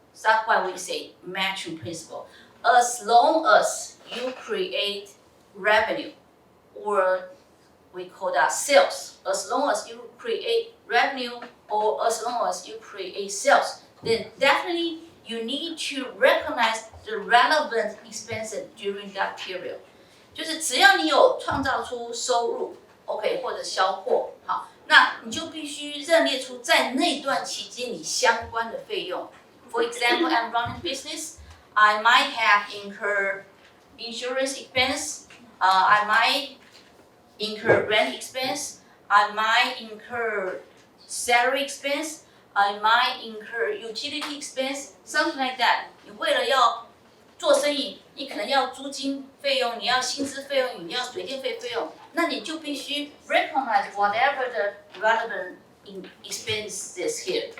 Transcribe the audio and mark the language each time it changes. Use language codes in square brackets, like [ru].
[en] So that's why we say matching principle. As long as you create revenue, or we call that sales. As long as you create revenue, or as long as you create sales, then definitely you need to recognize the relevant expenses during that period. [zh] 就是只要你有创造出收入 ，OK 或者销货，好，那你就必须认列出在那段期间你相关的费用。 [en] For example, I'm running business. I might have incurred insurance expense. I might incur rent expense. I might incur salary expense. I might incur utility expense. Something like that. [zh] 你为了要做生意，你可能要租金费用，你要薪资费用，你要水电费费用，那你就必须 [en] recognize whatever the relevant expenses here.